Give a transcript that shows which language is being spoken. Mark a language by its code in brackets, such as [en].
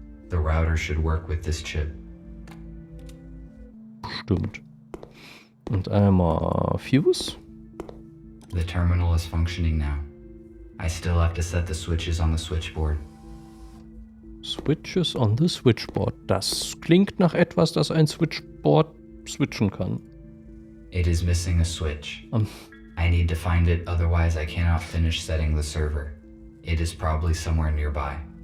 [en] The router should work with this chip. [de] Stimmt. Und einmal Fuse. [en] The terminal is functioning now. I still have to set the switches on the switchboard. Switches on the switchboard. [de] Das klingt nach etwas, das ein Switchboard switchen kann. [en] It is missing a switch. I need to find it, otherwise I cannot finish setting the server. It is probably somewhere nearby.